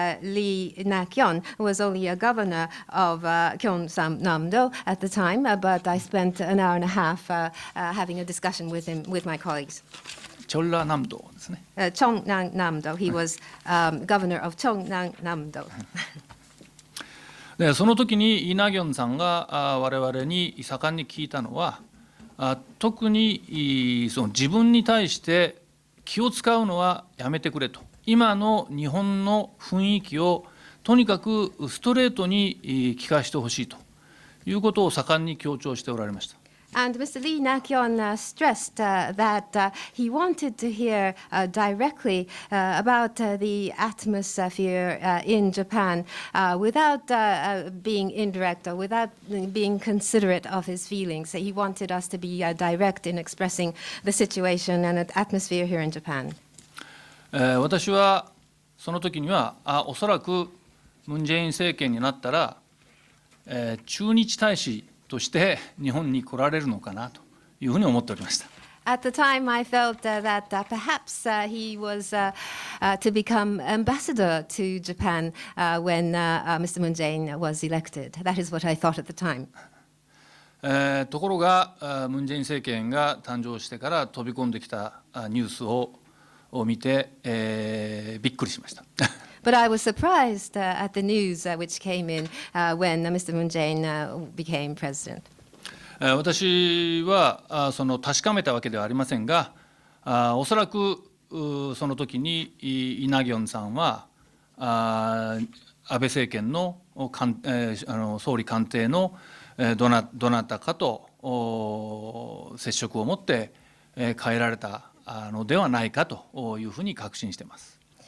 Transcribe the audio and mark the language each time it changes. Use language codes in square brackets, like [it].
[en] Lee Nak-yeon, was only a governor of Gyeongsam-namdo at the time, but I spent an hour and a half having a discussion with him, with my colleagues. [ja] チョンラ南道ですね。 [en] Cheongnam-namdo. He was governor of Cheongnam-namdo. [ja] でその時にイ・ナギョンさんが我々に盛んに聞いたのは、特にその自分に対して気を使うのはやめてくれと、今の日本の雰囲気をとにかくストレートに聞かせてほしいということを盛んに強調しておられました。 [en] And Mr. Lee Nak-yeon stressed that he wanted to hear directly about the atmosphere in Japan without being indirect or without being considerate of his feelings. He wanted us to be direct in expressing the situation and the atmosphere here in Japan. [ja] 私はその時にはおそらくムン・ジェイン政権になったら、駐日大使として日本に来られるのかなというふうに思っておりました。 [en] At the time, I felt that perhaps he was to become ambassador to Japan when Mr. Moon Jae-in was elected. That is what I thought at the time. [ja] ところが、ムン・ジェイン政権が誕生してから飛び込んできたニュースを見て、びっくりしました。 [en] But I was surprised at the news which came in when Mr. Moon Jae-in became president. [ja] 私はその確かめたわけではありませんが、おそらくその時にイ・ナギョンさんは安倍政権の総理官邸のどなたかと接触を持って変えられたのではないかというふうに確信しています。